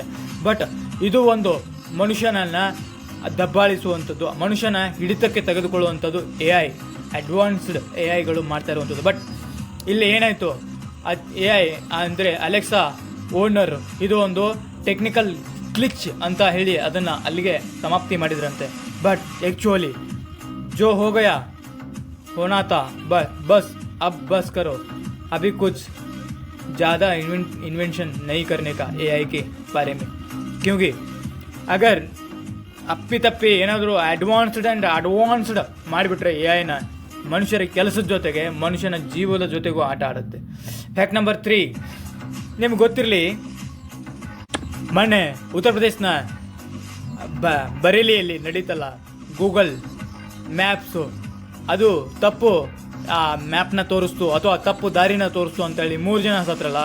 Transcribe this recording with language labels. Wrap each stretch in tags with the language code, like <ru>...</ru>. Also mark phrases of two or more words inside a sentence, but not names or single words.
<kn>ಬಟ್ ಇದು ಒಂದು ಮನುಷ್ಯನನ್ನು ದಬ್ಬಾಳಿಸುವಂಥದ್ದು, ಮನುಷ್ಯನ ಹಿಡಿತಕ್ಕೆ ತೆಗೆದುಕೊಳ್ಳುವಂಥದ್ದು AI, ಅಡ್ವಾನ್ಸ್ಡ್ AIಗಳು ಮಾಡ್ತಾ ಇರುವಂಥದ್ದು. ಬಟ್ ಇಲ್ಲಿ ಏನಾಯಿತು, AI ಅಂದರೆ ಅಲೆಕ್ಸಾ ಓನರ್ ಇದು ಒಂದು</kn> <en>technical glitch</en> <kn>ಅಂತ ಹೇಳಿ ಅದನ್ನು ಅಲ್ಲಿಗೆ ಸಮಾಪ್ತಿ ಮಾಡಿದ್ರಂತೆ.</kn> <en>but actually</en> <hi>जो हो गया होना था बस अब बस करो, अभी कुछ ज़्यादा इन्वेंशन नहीं करने का AI के बारे में. क्योंकि अगर</hi> <kn>ಅಪ್ಪಿತಪ್ಪಿ ಏನಾದರೂ ಅಡ್ವಾನ್ಸ್ಡ್ ಮಾಡಿಬಿಟ್ರೆ AIನ ಮನುಷ್ಯರ ಕೆಲಸದ ಜೊತೆಗೆ ಮನುಷ್ಯನ ಜೀವದ ಜೊತೆಗೂ ಆಟ ಆಡುತ್ತೆ.</kn> <en>fact number</en> <kn>3, ನಿಮ್ಗೆ ಗೊತ್ತಿರಲಿ, ಮೊನ್ನೆ ಉತ್ತರ ಪ್ರದೇಶನ ಬರೇಲಿಯಲ್ಲಿ ನಡೀತಲ್ಲ ಗೂಗಲ್ ಮ್ಯಾಪ್ಸು, ಅದು ತಪ್ಪು ಮ್ಯಾಪ್ನ ತೋರಿಸ್ತು ಅಥವಾ ತಪ್ಪು ದಾರಿನ ತೋರಿಸ್ತು ಅಂತೇಳಿ 3 ಜನ ಸತ್ರಲ್ಲ.</kn>